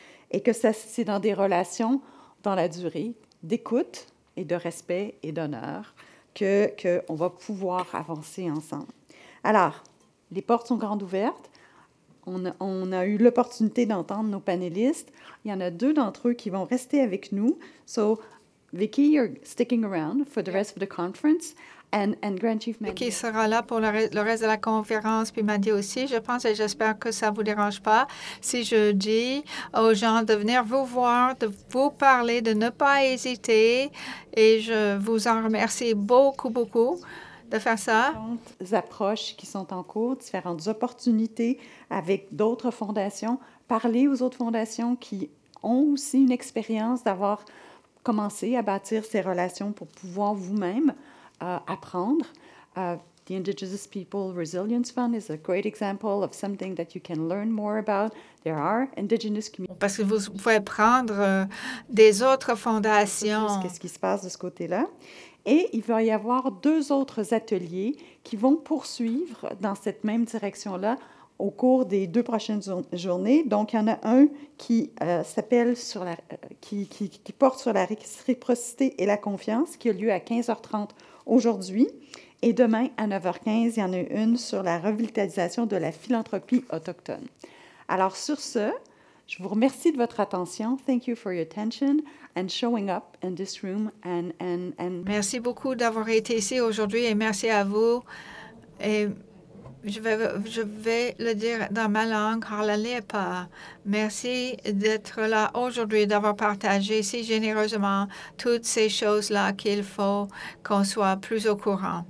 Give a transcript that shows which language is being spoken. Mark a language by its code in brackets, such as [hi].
[fr] Et que c'est dans des relations, dans la durée, d'écoute et de respect et d'honneur qu'on va pouvoir avancer ensemble. Alors, les portes sont grandes ouvertes. On a eu l'opportunité d'entendre nos panélistes. Il y en a 2 d'entre eux qui vont rester avec nous. [en] So, Vicky, you're sticking around for the rest of the conference. And Grand Chief Mandy. [fr] Qui sera là pour le reste de la conférence, puis Mandy aussi, je pense, et j'espère que ça ne vous dérange pas si je dis aux gens de venir vous voir, de vous parler, de ne pas hésiter. Et je vous en remercie beaucoup, beaucoup de faire ça. Différentes approches qui sont en cours, différentes opportunités avec d'autres fondations. Parler aux autres fondations qui ont aussi une expérience d'avoir commencé à bâtir ces relations pour pouvoir vous-même apprendre. [en] The Indigenous People Resilience Fund is a great example of something that you can learn more about. There are Indigenous communities. [fr] Parce que vous pouvez prendre des autres fondations. Qu'est-ce qui se passe de ce côté-là? Et il va y avoir 2 autres ateliers qui vont poursuivre dans cette même direction-là au cours des 2 prochaines journées. Donc, il y en a un qui s'appelle qui porte sur la réciprocité et la confiance, qui a lieu à 15h30 aujourd'hui. Et demain, à 9h15, il y en a une sur la revitalisation de la philanthropie autochtone. Alors, sur ce, je vous remercie de votre attention. [en] Thank you for your attention and showing up in this room. [fr] Merci beaucoup d'avoir été ici aujourd'hui et merci à vous. Et je vais le dire dans ma langue, Harlalepa. Merci d'être là aujourd'hui, d'avoir partagé si généreusement toutes ces choses-là qu'il faut qu'on soit plus au courant.